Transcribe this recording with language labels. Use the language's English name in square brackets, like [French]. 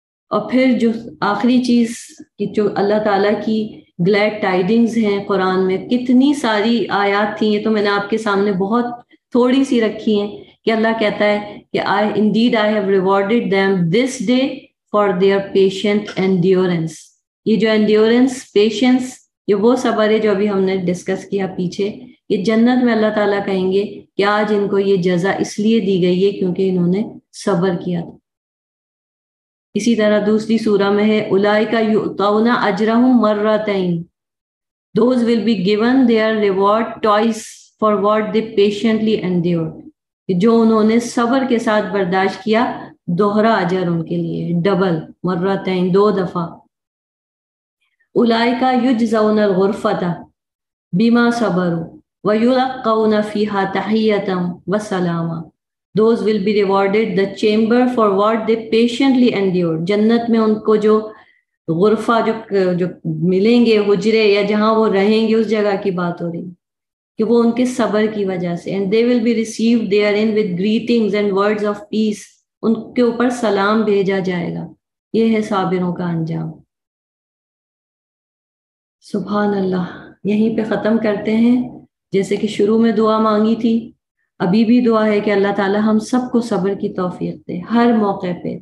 [Urdu] اور پھر جو آخری چیز کہ جو اللہ تعالیٰ کی گلیڈ ٹائڈنگز ہیں قرآن میں، کتنی ساری آیات تھیں، یہ تو میں نے آپ کے سامنے بہت تھوڑی سی رکھی ہیں، کہ اللہ کہتا ہے کہ [English] indeed I have rewarded them this day for their patient endurance. [Urdu] یہ جو endurance، patience، یہ وہ صبر ہے جو ابھی ہم نے ڈسکس کیا پیچھے. یہ جنت میں اللہ تعالیٰ کہیں گے کہ آج ان کو یہ جزا اس لیے دی گئی ہے کیونکہ انہوں نے صبر کیا تھا. اسی طرح دوسری سورہ میں ہے [Arabic] اولئک یؤتون اجرہم مرتین، [English] those will be given their reward twice for what they patiently endured. [Urdu] جو انہوں نے صبر کے ساتھ برداشت کیا، دوہرا اجر ان کے لیے، ڈبل، مرتین، 2 دفعہ. [Arabic] اولئک یجزون الغرفۃ بما صبروا ویلقون فیہا تحیۃ وسلاما. [English] Those will be rewarded the chamber for what they patiently endured. [Urdu] جنت میں ان کو جو غرفہ جو ملیں گے، حجرے یا جہاں وہ رہیں گے، اس جگہ کی بات ہو رہی کہ وہ ان کے صبر کی وجہ سے. [English] And they will be received therein with greetings and words of peace. [Urdu] ان کے اوپر سلام بھیجا جائے گا. یہ ہے صابروں کا انجام. سبحان اللہ. یہیں پہ ختم کرتے ہیں. جیسے کہ شروع میں دعا مانگی تھی، ابھی بھی دعا ہے کہ اللہ تعالی ہم سب کو صبر کی توفیق دے ہر موقع پہ.